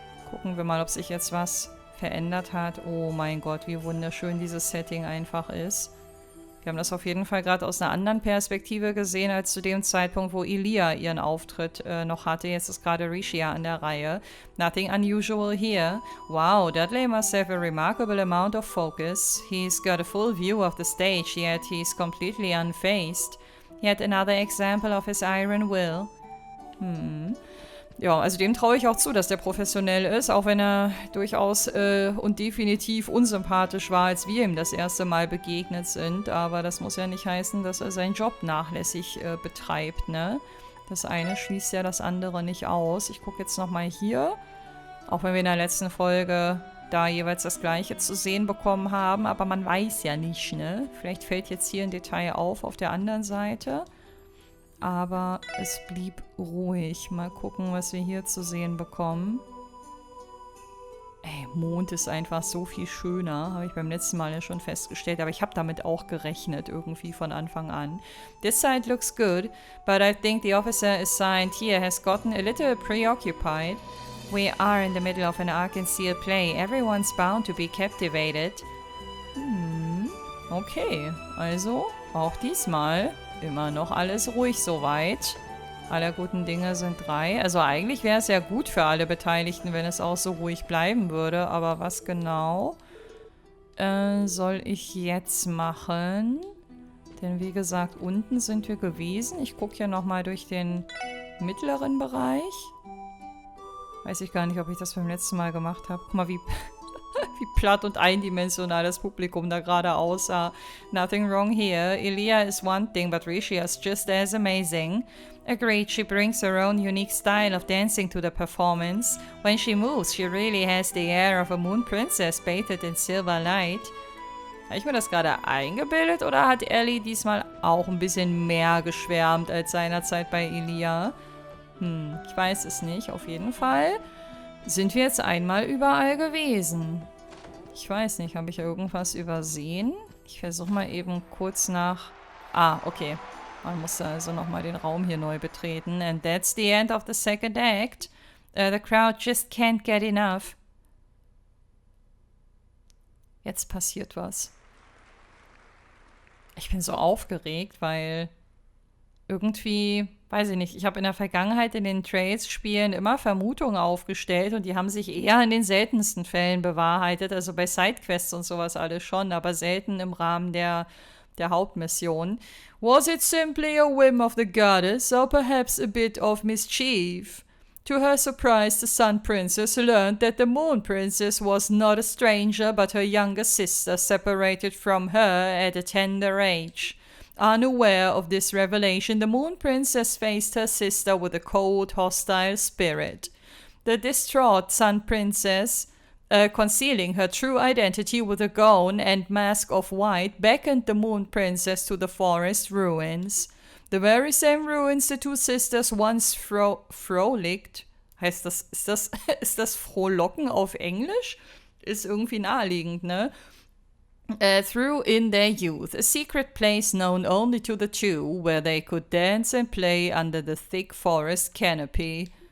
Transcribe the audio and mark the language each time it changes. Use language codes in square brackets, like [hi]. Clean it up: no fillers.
[de] Gucken wir mal, ob sich jetzt was verändert hat. Oh mein Gott, wie wunderschön dieses Setting einfach ist. Wir haben das auf jeden Fall gerade aus einer anderen Perspektive gesehen, als zu dem Zeitpunkt, wo Elia ihren Auftritt noch hatte. Jetzt ist gerade Rishia an der Reihe. [en] Nothing unusual here. Wow, Dudley must have a remarkable amount of focus. He's got a full view of the stage, yet he's completely unfazed. Yet another example of his iron will. [de] Ja, also dem traue ich auch zu, dass der professionell ist, auch wenn er durchaus und definitiv unsympathisch war, als wir ihm das erste Mal begegnet sind. Aber das muss ja nicht heißen, dass er seinen Job nachlässig betreibt, ne? Das eine schließt ja das andere nicht aus. Ich gucke jetzt nochmal hier, auch wenn wir in der letzten Folge da jeweils das Gleiche zu sehen bekommen haben. Aber man weiß ja nicht, ne? Vielleicht fällt jetzt hier ein Detail auf der anderen Seite. Aber es blieb ruhig. Mal gucken, was wir hier zu sehen bekommen. Ey, Mond ist einfach so viel schöner. Habe ich beim letzten Mal ja schon festgestellt. Aber ich habe damit auch gerechnet, irgendwie von Anfang an. [en] This side looks good, but I think the officer assigned here has gotten a little preoccupied. We are in the middle of an Arc-en-Ciel play. Everyone's bound to be captivated. [de] Okay, also auch diesmal immer noch alles ruhig soweit. Aller guten Dinge sind 3. Also eigentlich wäre es ja gut für alle Beteiligten, wenn es auch so ruhig bleiben würde. Aber was genau soll ich jetzt machen? Denn wie gesagt, unten sind wir gewesen. Ich gucke ja nochmal durch den mittleren Bereich. Weiß ich gar nicht, ob ich das beim letzten Mal gemacht habe. Guck mal, wie platt und eindimensional das Publikum da gerade aussah. [en] Nothing wrong here. Elia is one thing, but Rishia is just as amazing. Agreed, she brings her own unique style of dancing to the performance. When she moves, she really has the air of a moon princess bathed in silver light. [de] Habe ich mir das gerade eingebildet oder hat Ellie diesmal auch ein bisschen mehr geschwärmt als seinerzeit bei Elia? Ich weiß es nicht. Auf jeden Fall sind wir jetzt einmal überall gewesen. Ich weiß nicht, habe ich irgendwas übersehen? Ich versuche mal eben kurz nach... Ah, okay. Man musste also nochmal den Raum hier neu betreten. [en] And that's the end of the second act. The crowd just can't get enough. [de] Jetzt passiert was. Ich bin so aufgeregt, weil irgendwie... Weiß ich nicht, ich habe in der Vergangenheit in den Trades-Spielen immer Vermutungen aufgestellt und die haben sich eher in den seltensten Fällen bewahrheitet, also bei Sidequests und sowas alles schon, aber selten im Rahmen der Hauptmission. [en] Was it simply a whim of the goddess or perhaps a bit of mischief? To her surprise, the Sun Princess learned that the Moon Princess was not a stranger but her younger sister separated from her at a tender age. Unaware of this revelation, the Moon Princess faced her sister with a cold, hostile spirit. The distraught Sun Princess, concealing her true identity with a gown and mask of white, beckoned the Moon Princess to the forest ruins. The very same ruins the two sisters once frolicked. [de] Heißt das, ist das Frohlocken auf Englisch? Ist irgendwie naheliegend, ne? [en] Through in their youth, a secret place known only to the two, where they could dance and play under the thick forest canopy.